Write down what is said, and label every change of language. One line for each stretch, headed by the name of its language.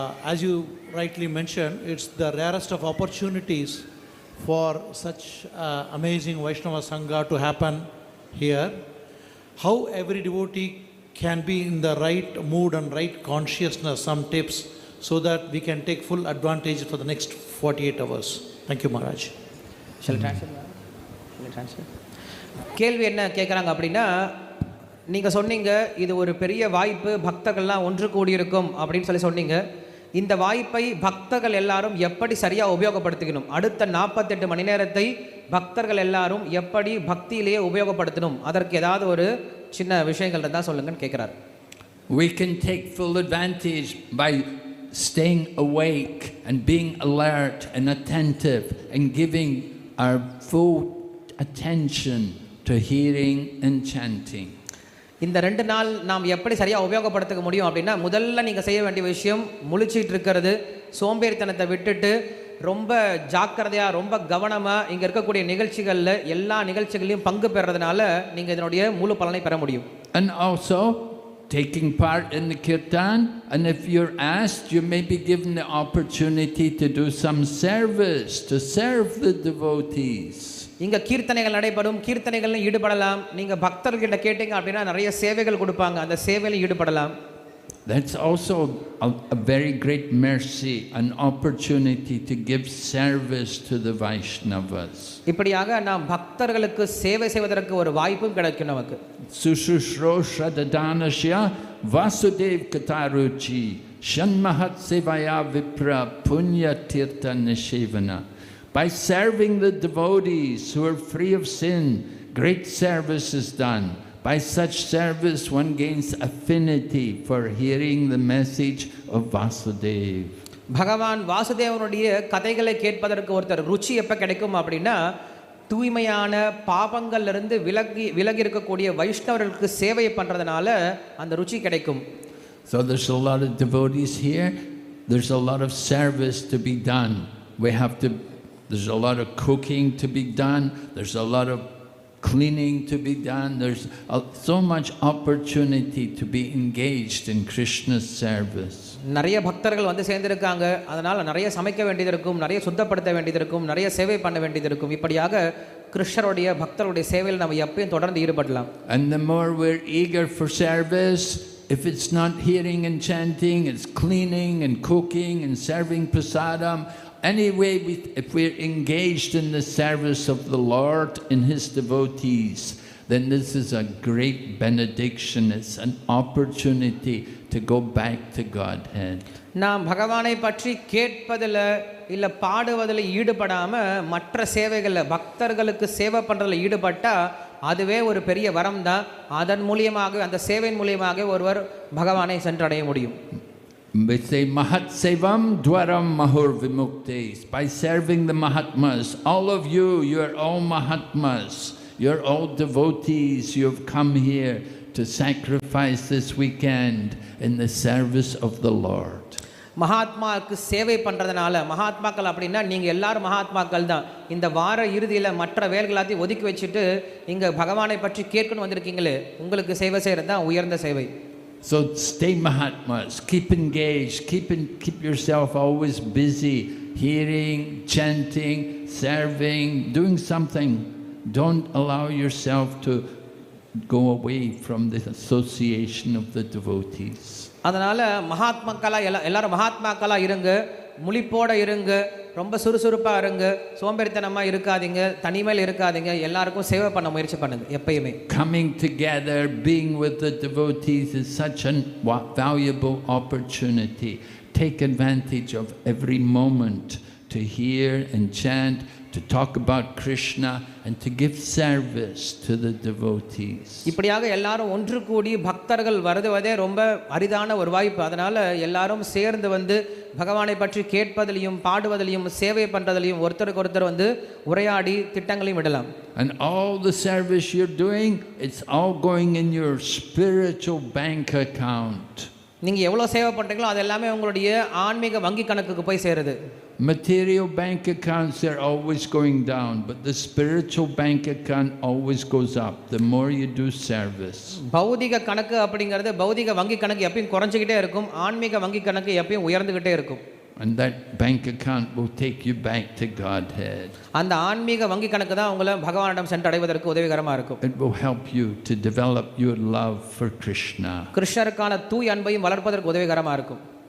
English: As you rightly mentioned, it's the rarest of opportunities for such amazing Vaishnava Sangha to happen here. How every devotee can be in the right mood and right consciousness, some tips so that we can take full advantage for the next 48 hours. Thank you, Maharaj. Shall I translate?
Tamil: கேள்வி என்ன கேட்குறாங்க அப்படின்னா, நீங்கள் சொன்னீங்க இது ஒரு பெரிய வாய்ப்பு, பக்தர்கள்லாம் ஒன்று கூடியிருக்கும் அப்படின்னு சொன்னீங்க. இந்த வாய்ப்பை பக்தர்கள் எல்லாரும் எப்படி சரியாக உபயோகப்படுத்திக்கணும்? அடுத்த 48 மணி நேரத்தை பக்தர்கள் எல்லாரும் எப்படி பக்தியிலேயே உபயோகப்படுத்தணும்? அதற்கு ஏதாவது ஒரு சின்ன விஷயங்கள் தான் சொல்லுங்கன்னு கேட்குறாரு.
English: We can take full advantage by staying awake and being alert and attentive and giving our full attention to hearing and chanting.
Tamil: இந்த 2 நாள் நாம் எப்படி சரியாக உபயோகப்படுத்த முடியும் அப்படின்னா, முதல்ல நீங்கள் செய்ய வேண்டிய விஷயம் முழிச்சிட்டு இருக்கிறது, சோம்பேறித்தனத்தை விட்டுட்டு ரொம்ப ஜாக்கிரதையாக ரொம்ப கவனமாக இங்கே இருக்கக்கூடிய நிகழ்ச்சிகளில் எல்லா நிகழ்ச்சிகளையும் பங்கு பெறதுனால நீங்கள் இதனுடைய முழு பலனை பெற முடியும்.
English: And also taking part in the kirtan, and if you're asked, you may be given the opportunity to do some service, to serve the devotees.
Tamil: இங்கே கீர்த்தனைகள் நடைபெறும், கீர்த்தனைகளில் ஈடுபடலாம். நீங்கள் பக்தர்கிட்ட கேட்டீங்க அப்படின்னா நிறைய சேவைகள் கொடுப்பாங்க, அந்த சேவையில் ஈடுபடலாம்.
English: That's also a very great mercy, an opportunity to give service to the Vaishnavas.
Tamil: இப்படியாக நாம் பக்தர்களுக்கு சேவை செய்வதற்கு ஒரு வாய்ப்பும் கிடைக்கும் நமக்கு.
Sanskrit: Sushushrosha dadanasya Vasudev Kataruchi Shanmahat Sevaya Vipra Punya Tirtha Nishevana.
English: By serving the devotees who are free of sin, great service is done. By such service, one gains affinity for hearing the message of Vasudev.
Tamil: பகவான் வாசுதேவனுடைய கதைகளை கேட்பதற்கு ஒருத்தர் ருச்சி எப்போ கிடைக்கும் அப்படின்னா, தூய்மையான பாபங்கள்லிருந்து விலகி இருக்கக்கூடிய வைஷ்ணவர்களுக்கு சேவை பண்ணுறதுனால அந்த ருச்சி கிடைக்கும்.
English: So there's a lot of devotees here. There's a lot of service to be done. We have to There's a lot of cooking to be done. There's a lot of cleaning to be done. There's so much opportunity to be engaged in Krishna's service.
Tamil: நிறைய பக்தர்கள் வந்து சேர்ந்திருக்காங்க, அதனால் நிறைய சமைக்க வேண்டியது இருக்கும், நிறைய சுத்தப்படுத்த வேண்டியது இருக்கும், நிறைய சேவை பண்ண வேண்டியது இருக்கும். இப்படியாக கிருஷ்ணருடைய பக்தருடைய சேவையில் நம்ம எப்பயும் தொடர்ந்து ஈடுபடலாம்.
English: And the more we're eager for service, if it's not hearing and chanting, it's cleaning and cooking and serving prasadam. Anyway, if we're engaged in the service of the Lord and His devotees, then this is a great benediction. It's an opportunity to go back to Godhead.
Tamil: நாம் பகவானை பற்றி கேட்பதில் இல்லை பாடுவதில் ஈடுபடாமல் மற்ற சேவைகளில் பக்தர்களுக்கு சேவை பண்ணுறதில் ஈடுபட்டால் அதுவே ஒரு பெரிய வரம் தான். அதன் மூலியமாக, அந்த சேவையின் மூலியமாக ஒருவர் பகவானை சென்றடைய முடியும்.
English: We say
Sanskrit: Mahat Sevam Dwaram Mahur Vimuktes.
English: By serving the Mahatmas, all of you, you're all Mahatmas. You're all devotees. You've come here to sacrifice this weekend in the service of the Lord.
Tamil: மகாத்மாவுக்கு சேவை பண்ணுறதுனால, மகாத்மாக்கள் அப்படின்னா நீங்கள் எல்லாரும் மகாத்மாக்கள் தான். இந்த வார இறுதியில் மற்ற வேலைகளாத்தையும் ஒதுக்கி வச்சுட்டு இங்கே பகவானை பற்றி கேட்கணும் வந்திருக்கீங்களே, உங்களுக்கு சேவை செய்கிறது தான் உயர்ந்த சேவை.
English: So stay Mahatmas, keep engaged, keep yourself always busy, hearing, chanting, serving, doing something. Don't allow yourself to go away from the association of the devotees.
Tamil: அதனால் மகாத்மாக்களாக எல்லாரும் மகாத்மாக்களாக இருங்க, முழிப்போட இருங்க, ரொம்ப சுறுசுறுப்பாக இருங்க, சோம்பேறித்தனமாக இருக்காதீங்க, தனிமையில் இருக்காதீங்க, எல்லாருக்கும் சேவை பண்ண முயற்சி பண்ணுங்க எப்பயுமே.
English: Coming together, being with the devotees is such a valuable opportunity. Take advantage of every moment to hear and chant, to talk about Krishna and to give service to the devotees.
Tamil: இப்படியாக எல்லாரும் ஒன்று கூடி பக்தர்கள் வருவதே ரொம்ப அரிதான ஒரு வாய்ப்பு. அதனால எல்லாரும் சேர்ந்து வந்து பகவானை பற்றி கேட்பதிலையும் பாடுவதிலையும் சேவை பண்றதிலையும் ஒருத்தருக்கு ஒருத்தர் வந்து உரையாடி திட்டங்களையும் விடலாம்.
English: And all the service you're doing, it's all going in your spiritual bank account.
Tamil: நீங்க எவ்வளவு சேவை பண்றீங்களோ அது எல்லாமே உங்களுடைய ஆன்மீக வங்கி கணக்குக்கு போய் சேருது.
English: Material bank accounts are always going down, but the spiritual bank account always goes up the more you do service.
Tamil: பௌதிக கணக்கு அப்படிங்கிறது பௌதிக வங்கி கணக்கு எப்பவும் குறைஞ்சிக்கிட்டே இருக்கும், ஆன்மீக வங்கி கணக்கு எப்பவும் உயர்ந்துகிட்டே இருக்கும்.
English: And that bank account will take you back to Godhead.
Tamil: அந்த ஆன்மீக வங்கி கணக்கு தான் உங்களை பகவானிடம் சென்றடைவதற்கு உதவிகரமா இருக்கும்.
English: It will help you to develop your love for Krishna.
Tamil: கிருஷ்ணருக்கான தூய அன்பையும் வளர்ப்பதற்கு உதவிகரமா இருக்கும்.